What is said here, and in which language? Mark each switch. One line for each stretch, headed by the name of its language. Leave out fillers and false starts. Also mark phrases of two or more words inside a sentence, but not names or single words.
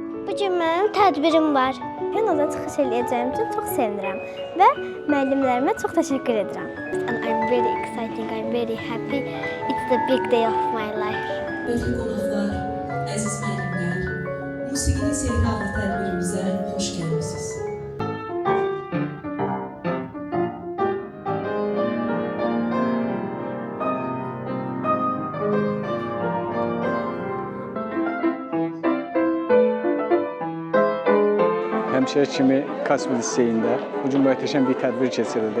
Azerbaijani: Bu gün mənim tədbirim var. Kinoda çıxış eləyəcəyim üçün çox sevinirəm və müəllimlərimə çox təşəkkür edirəm.
English: And I'm very excited, I'm very happy. It's the big day of my life.
Azerbaijani: Hörmətli qonaqlar, əziz müəllimlər, Musiqili Sevgi adlı tədbirimizə xoş gəlmisiniz. Həmişə kimi Kaspi liseyində bugün möhtəşəm bir tədbir keçirildi.